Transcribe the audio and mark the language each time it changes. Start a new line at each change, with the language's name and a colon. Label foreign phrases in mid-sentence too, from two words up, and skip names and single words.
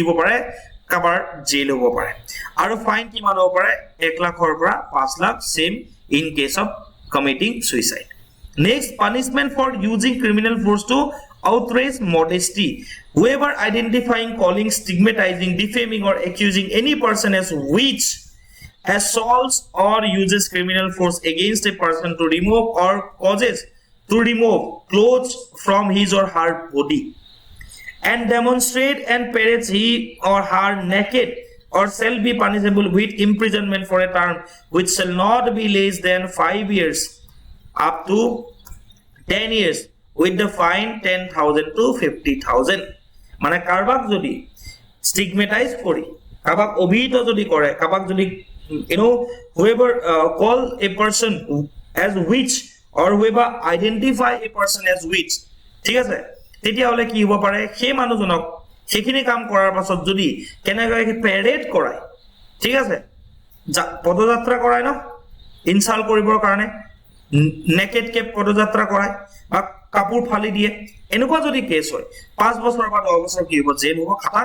Assamese: হ'ব পাৰে কাবাৰ জেল হ'ব পাৰে আৰু ফাইন কিমান হ'ব পাৰে 1 লাখৰ পৰা 5 লাখ
English: same in case of committing suicide next punishment for using criminal force to outrage modesty whoever identifying calling stigmatizing defaming or accusing any person as witch assaults or uses criminal force against a person to remove or causes to remove clothes from his or her body and demonstrate and parades he or her naked or shall be punishable with imprisonment for a term which shall not be less than 5 years up to 10 years with the fine 10,000 to 50,000
Assamese: মানে কারবাক যদি স্টিগমেটাইজ কৰি কাবাক অভিহিত যদি কৰে কাবাক যদি
English: whoever call a person as witch or whoever identify a person as witch
Assamese: ঠিক আছে তেতিয়া হলে কি হ'ব পাৰে সেই মানুহজনক সেইখিনি কাম কৰাৰ পাছত যদি কেনেকৈ প্যাৰেড কৰায় ঠিক আছে পদযাত্ৰা কৰায় ন ইনসাল্ট কৰিবৰ কাৰণে নেকেড কে পদযাত্ৰা কৰায় বা কাপোৰ ফালি দিয়ে এনেকুৱা যদি কেছ হয় 5 বছৰ বা 10 বছৰ কি হ'ব জেল হ'ব খাটাং